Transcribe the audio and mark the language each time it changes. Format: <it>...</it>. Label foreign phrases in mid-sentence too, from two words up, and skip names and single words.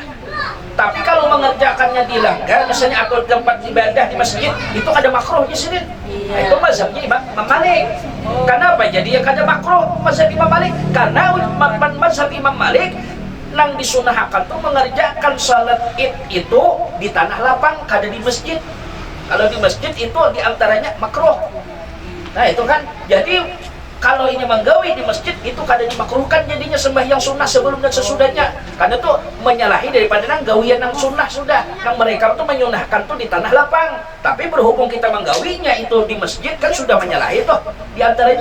<id>Tapi kalau mengerjakannya di langgar misalnya atau tempat ibadah di masjid itu ada makruh di sini. Nah, itu mazhabnya Imam Malik. Kenapa jadi yang ada makruh mazhab Imam Malik? Karena mazhab Imam Malik nang disunahkan tuh mengerjakan salat Id itu di tanah lapang, kada di masjid. Kalau di masjid itu diantaranya makruh. Nah itu kan jadi kalau ini menggawi di masjid itu kadang dimakruhkan jadinya sembahyang sunnah sebelum dan sesudahnya, karena itu menyalahi daripada nang gawian nang sunnah sudah nang mereka itu menyunahkan tuh di tanah lapang, tapi berhubung kita menggawinya itu di masjid kan sudah menyalahi tuh diantaranya.</id>